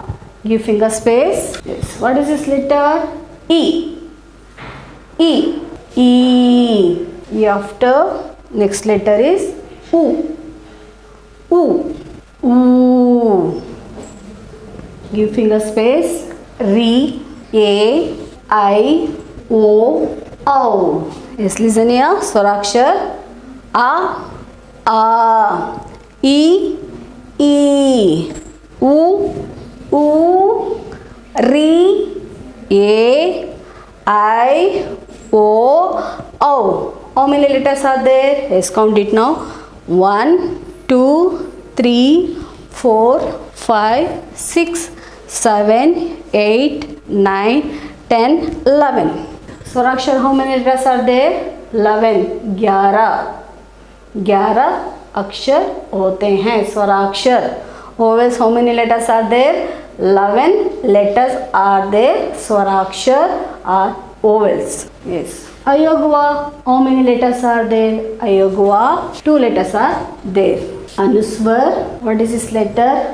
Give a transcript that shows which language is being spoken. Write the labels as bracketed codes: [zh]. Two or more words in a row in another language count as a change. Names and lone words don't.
[en] Give finger space. Yes. What is this letter? E. E. E. E after next letter is U. U. U. Give finger space. Re. A. I. O. O. Yes, listen here. Swarakshar. A. A. E. E. U. U. Re. A. I. O. O. How many letters are there? Let's count it now. 1, 2, 3, 4, 5, 6, 7, 8, 9, 10, 11. Swarakshar, how many letters are there? 11. [hi] 11 अक्षर होते हैं स्वराक्षर. [en] Vowels, how many letters are there? 11 letters are there. Swarakshar are vowels. Yes. Ayogva, how many letters are there? Ayogva, 2 letters are there. Anuswar, what is this letter?